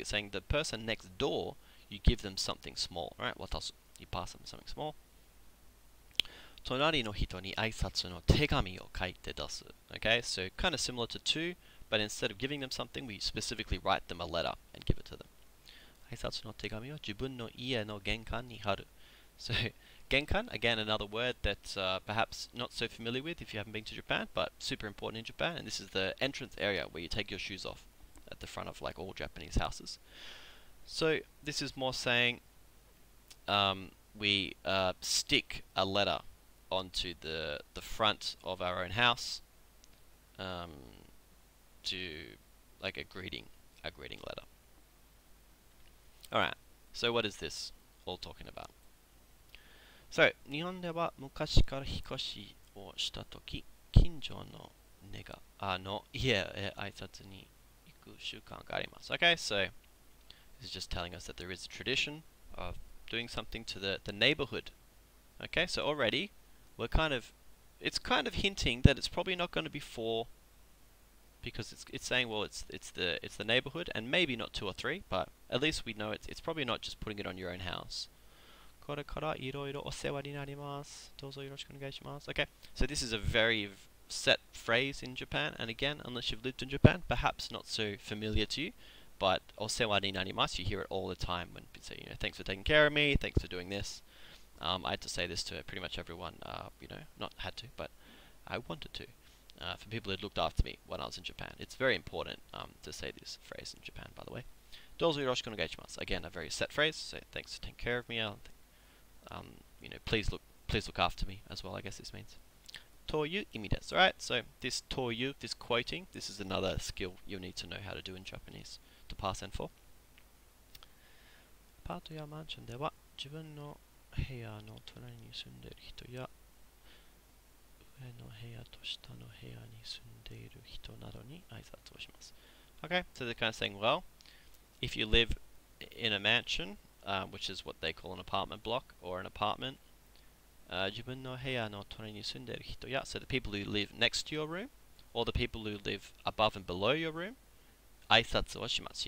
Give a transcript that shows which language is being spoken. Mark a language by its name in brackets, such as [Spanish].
[English] It's saying the person next door, you give them something small, right? Watasu, you pass them something small. [Japanese] 隣の人に挨拶の手紙を書いて出す. [English] Okay, so kind of similar to to, but instead of giving them something, we specifically write them a letter and give it to them. [Japanese] 挨拶の手紙を自分の家の玄関に貼る. [English] So, genkan, again another word that perhaps not so familiar with if you haven't been to Japan, but super important in Japan, and this is the entrance area where you take your shoes off at the front of like all Japanese houses. So this is more saying we stick a letter onto the front of our own house to like a greeting letter. Alright, so what is this all talking about? So, [Japanese] 日本では昔から引っ越しをしたとき、近所の家へ挨拶に行く習慣があります. [English] Okay, so this is just telling us that there is a tradition of doing something to the neighborhood. Okay, so already it's kind of hinting that it's probably not going to be 4, because it's saying, well, it's the neighborhood, and maybe not 2 or 3, but at least we know it's probably not just putting it on your own house. [Japanese] これからいろいろお世話になります。どうぞよろしくお願いします. [English] Okay, so this is a very set phrase in Japan, and again, unless you've lived in Japan, perhaps not so familiar to you, but [Japanese] お世話になります, [English] you hear it all the time when people say, you know, thanks for taking care of me, thanks for doing this. I had to say this to pretty much everyone, you know, not had to, but I wanted to, for people who looked after me when I was in Japan. It's very important to say this phrase in Japan, by the way. [Japanese] どうぞよろしくお願いします. [English] Again, a very set phrase, so thanks for taking care of me. You know, please look after me as well, I guess this means. [Japanese] という意味です. [English] Alright, so this という, this quoting, this is another skill you need to know how to do in Japanese to pass N4. [Japanese] アパートやマンションでは自分の部屋の隣に住んでいる人や上の部屋と下の部屋に住んでいる人などに挨拶をします. [English] Okay, so they're kind of saying, well, if you live in a mansion, which is what they call an apartment block or an apartment, [Japanese] 自分の部屋の隣に住んでいる人や, [English] so the people who live next to your room, or the people who live above and below your room, [Japanese] 挨拶をします.